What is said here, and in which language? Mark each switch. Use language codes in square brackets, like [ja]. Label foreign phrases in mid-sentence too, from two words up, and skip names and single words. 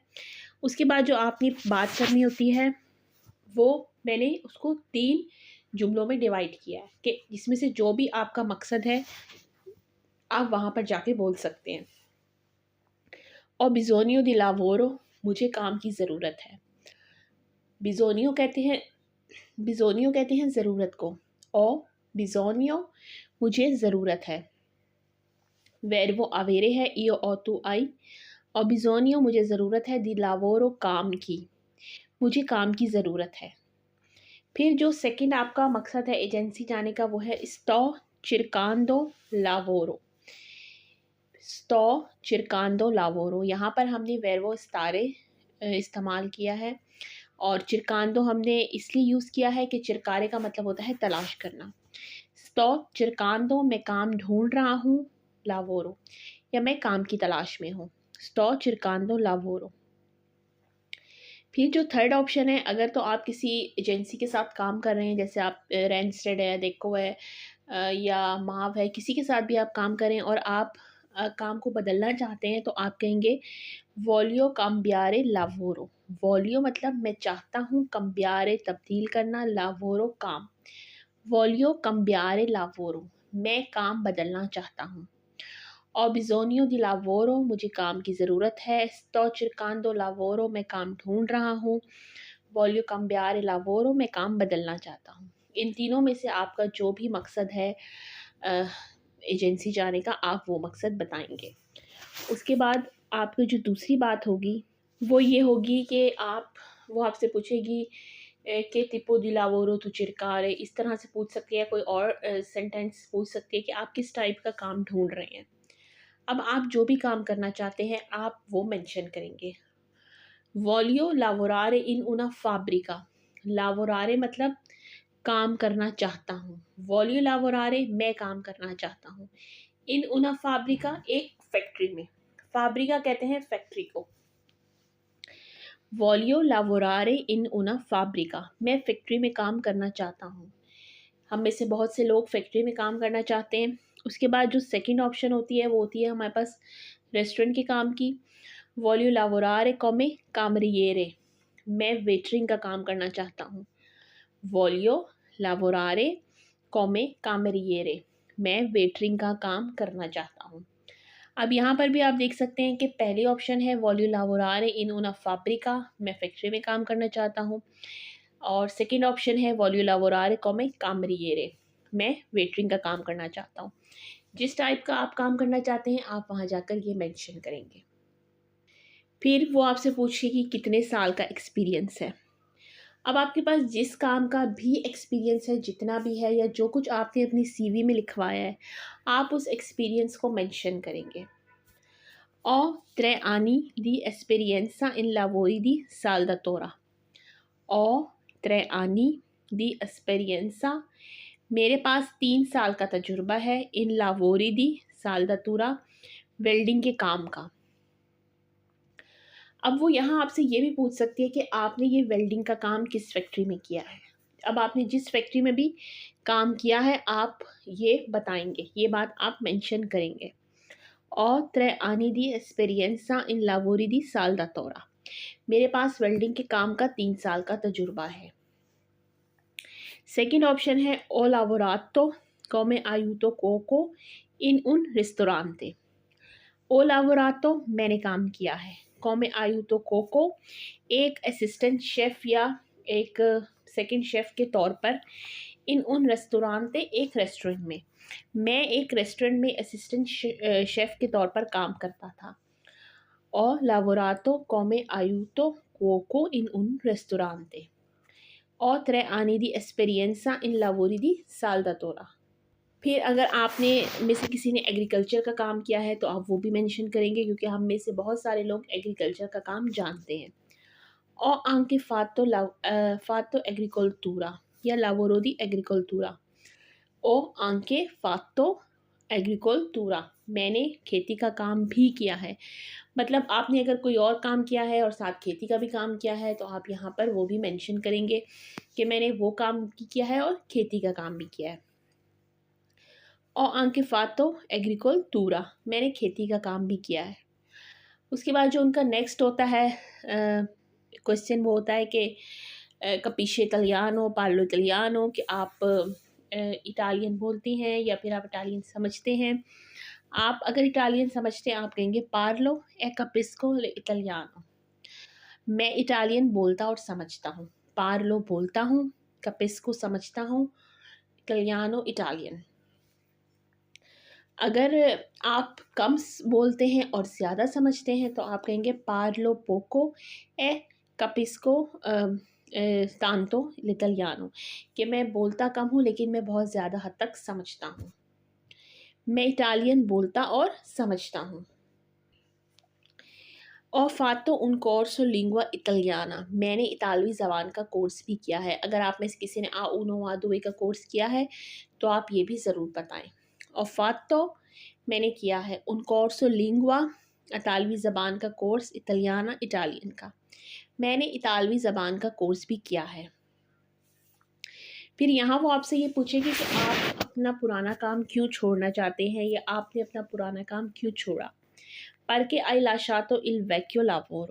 [ur] اس کے بعد جو آپ نے بات کرنی ہوتی ہے وہ میں نے اس کو 3 جملوں میں ڈیوائیڈ کیا ہے کہ جس میں سے جو بھی آپ کا مقصد ہے آپ وہاں پر جا کے بول سکتے ہیں. اور [it] bisogno di lavoro, [ur] مجھے کام کی ضرورت ہے. بیزونیو کہتے ہیں ضرورت کو. اور بیزونیو مجھے ضرورت ہے. [it] verbo avere है io o tu hai। [ur] اور بیزونیو مجھے ضرورت ہے [it] di lavoro [ur] کام کی، مجھے کام کی ضرورت ہے. پھر جو سیکنڈ آپ کا مقصد ہے ایجنسی جانے کا وہ ہے [it] sto cercando lavoro। sto cercando lavoro, [ur] یہاں پر ہم نے [it] verbo stare [ur] استعمال کیا ہے. اور چرکاندو ہم نے اس لیے یوز کیا ہے کہ چرکارے کا مطلب ہوتا ہے تلاش کرنا. [it] sto cercando, [ur] میں کام ڈھونڈ رہا ہوں، لاورو یا میں کام کی تلاش میں ہوں. [it] sto cercando lavoro. [ur] پھر جو [en] third option [ur] ہے، اگر تو آپ کسی ایجنسی کے ساتھ کام کر رہے ہیں، جیسے آپ رینسٹیڈ ہے، دیکھو ہے یا ماو ہے، کسی کے ساتھ بھی آپ کام کریں اور آپ کام کو بدلنا چاہتے ہیں تو آپ کہیں گے [it] voglio cambiare lavoro. [ur] وولیو مطلب میں چاہتا ہوں، cambiare تبدیل کرنا، lavoro کام. [it] voglio cambiare lavoro, [ur] میں کام بدلنا چاہتا ہوں. اور [it] bisogno di lavoro, [ur] مجھے کام کی ضرورت ہے. [it] sto cercando lavoro, [ur] میں کام ڈھونڈ رہا ہوں. [it] voglio cambiare lavoro, [ur] میں کام بدلنا چاہتا ہوں. ان تینوں میں سے آپ کا جو بھی مقصد ہے ایجنسی جانے کا، آپ وہ مقصد بتائیں گے. اس کے بعد آپ کی جو دوسری بات ہوگی وہ یہ ہوگی کہ وہ آپ سے پوچھے گی کہ [it] tipo di lavoro tu cercare, [ur] اس طرح سے پوچھ سکتی ہے. کوئی اور سینٹینس پوچھ سکتی ہے کہ آپ کس ٹائپ کا کام ڈھونڈ رہے ہیں. اب آپ جو بھی کام کرنا چاہتے ہیں آپ وہ مینشن کریں گے. [it] voglio lavorare in una fabbrica. [ur] لاورارے مطلب کام کرنا چاہتا ہوں. [it] voglio lavorare, [ur] میں کام کرنا چاہتا ہوں. [it] in una fabbrica, [ur] ایک فیکٹری میں. فابریکا کہتے ہیں فیکٹری کو. [it] voglio lavorare in una fabbrica, [ur] میں فیکٹری میں کام کرنا چاہتا ہوں. ہم میں سے بہت سے لوگ فیکٹری میں کام کرنا چاہتے ہیں. اس کے بعد جو [en] second option [ur] ہوتی ہے وہ ہوتی ہے ہمارے پاس ریسٹورنٹ کے کام کی. [it] voglio lavorare come cameriere, [ur] میں ویٹرنگ کا کام کرنا چاہتا ہوں. [it] voglio lavorare come cameriere, [ur] میں ویٹرنگ کا کام کرنا چاہتا ہوں. اب یہاں پر بھی آپ دیکھ سکتے ہیں کہ پہلی آپشن ہے [it] voglio lavorare in una fabbrica, [ur] میں فیکٹری میں کام کرنا چاہتا ہوں. اور [en] second option [ur] ہے [it] voglio lavorare come cameriere, [ur] میں ویٹرنگ کا کام کرنا چاہتا ہوں. جس ٹائپ کا آپ کام کرنا چاہتے ہیں آپ وہاں جا کر یہ مینشن کریں گے. پھر وہ آپ سے پوچھے گی کتنے سال کا ایکسپیرینس ہے. اب آپ کے پاس جس کام کا بھی ایکسپیرینس ہے، جتنا بھی ہے یا جو کچھ آپ نے اپنی سی وی میں لکھوایا ہے، آپ اس ایکسپیرینس کو مینشن کریں گے. [it] Ho 3 anni di esperienza in lavori di saldatura। Ho 3 anni di esperienza, [ur] میرے پاس 3 سال کا تجربہ ہے. [it] in lavori di saldatura, [ur] ویلڈنگ کے کام کا. اب وہ یہاں آپ سے یہ بھی پوچھ سکتی ہے کہ آپ نے یہ ویلڈنگ کا کام کس فیکٹری میں کیا ہے. اب آپ نے جس فیکٹری میں بھی کام کیا ہے آپ یہ بتائیں گے، یہ بات آپ مینشن کریں گے. [it] Ho 3 anni di esperienza in lavori di saldatura, [ur] میرے پاس ویلڈنگ کے کام کا 3 سال کا تجربہ ہے. [en] second option [ur] ہے [it] ho lavorato come aiuto cuoco in un ristorante। ho lavorato [ur] میں نے کام کیا ہے. [it] come aiuto cuoco [ur] ایک [en] assistant chef [ur] یا ایک [en] second chef [ur] کے طور پر [it] in un ristorante [ur] ایک ریسٹورنٹ میں، میں ایک ریسٹورنٹ میں [en] assistant chef [ur] کے طور پر کام کرتا تھا. [it] Ho lavorato come aiuto cuoco in un ristorante। Ho 3 anni di esperienza in lavori di saldatura। [ur] پھر اگر آپ نے میں سے کسی نے ایگریکلچر کا کام کیا ہے تو آپ وہ بھی مینشن کریں گے، کیونکہ ہم میں سے بہت سارے لوگ ایگریکلچر کا کام جانتے ہیں. [it] Ho anche fatto agricoltura या lavoro di agricoltura। Ho anche fatto agricoltura [ur] میں نے کھیتی کا کام بھی کیا ہے. مطلب آپ نے اگر کوئی اور کام کیا ہے اور ساتھ کھیتی کا بھی کام کیا ہے تو آپ یہاں پر وہ بھی مینشن کریں گے کہ میں نے وہ کام کیا ہے اور کھیتی کا کام بھی کیا ہے. [it] Ho anche fatto agricoltura [ur] میں نے کھیتی کا کام بھی کیا ہے. اس کے بعد جو ان کا نیکسٹ ہوتا ہے کوئسچن، وہ ہوتا ہے کہ [it] capisce italiano, parlo italiano, [ur] کہ آپ اٹالین بولتی ہیں یا پھر آپ اٹالین سمجھتے ہیں. آپ اگر اٹالین سمجھتے ہیں آپ کہیں گے [it] parlo e capisco l'italiano. [ur] میں اٹالین بولتا اور سمجھتا ہوں. پارلو بولتا ہوں، capisco سمجھتا ہوں، اطالیانو اٹالین. اگر آپ کم بولتے ہیں اور زیادہ سمجھتے ہیں تو آپ کہیں گے [it] parlo poco e capisco tanto l'italiano, [ur] کہ میں بولتا کم ہوں لیکن میں بہت زیادہ حد تک سمجھتا ہوں. میں اٹالین بولتا اور سمجھتا ہوں. [it] Ho fatto un corso lingua italiana [ur] میں نے اطالوی زبان کا کورس بھی کیا ہے. اگر آپ میں سے کسی نے A1 A2 کا کورس کیا ہے تو آپ یہ بھی ضرور بتائیں. [it] Ho fatto [ur] میں نے کیا ہے [it] un corso lingua [ur] اطالوی زبان کا کورس، اطالیانا اٹالین کا، میں نے اطالوی زبان کا کورس بھی کیا ہے. پھر یہاں وہ آپ سے یہ پوچھیں گے کہ آپ اپنا پرانا کام کیوں چھوڑنا چاہتے ہیں یا آپ نے اپنا پرانا کام کیوں چھوڑا. [it] Perché hai lasciato il vecchio lavoro?